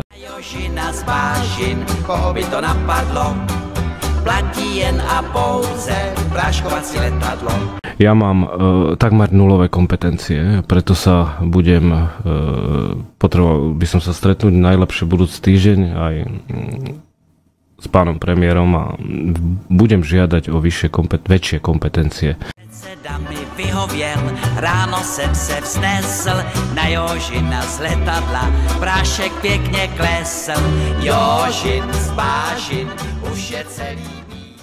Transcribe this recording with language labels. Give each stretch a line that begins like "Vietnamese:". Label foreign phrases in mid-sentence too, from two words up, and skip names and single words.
Czech: Jožina z Vážin, koho by to napadlo, platí jen a pouze práškovací letadlo.
Slovak: Ja mám takmer nulové kompetencie, preto sa potreboval by som sa stretnúť najlepšie budúci týždeň aj s pánom premiérom a budem žiadať o väčšie kompetencie.
Czech: Předseda mi vyhověl, ráno jsem se vznesl, na Jožina z letadla prášek pěkně klesl. Jožin z Vážin, už je celý